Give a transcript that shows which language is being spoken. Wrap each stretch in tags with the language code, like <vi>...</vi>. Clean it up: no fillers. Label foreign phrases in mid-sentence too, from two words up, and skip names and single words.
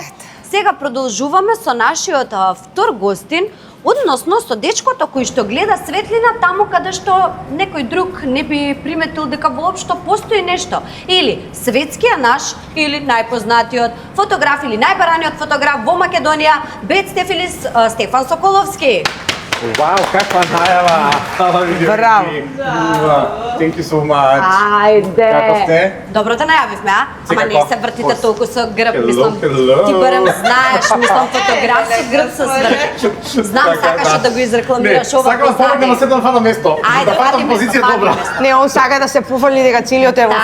<mk>Сега продолжуваме со нашиот втор гостин, односно со дечкото кој што гледа светлина таму каде што некој друг не би приметил дека воопшто постои нешто. Или светскиот наш, или најпознатиот фотограф, или најбараниот фотограф во Македонија, Бет Стефилис Стефан Соколовски. Вау, каква најава! Браво.</mk> <en>Thank you so much.</en> <mk>Ајде. Како сте? Добро те најавивме, а? Ама не се вртите Пос- толку со грб, Hello, мислам. hello. Ти барем знаеш, мислам фотограф со грб со сврт. Знам, сакаше да го изрекламираш ова Сакам да помогнам на седам фана место. Ајде, Да фатам фати позиција место, добра. фати место. Не, он сака да се пофали дека целиот е во</mk>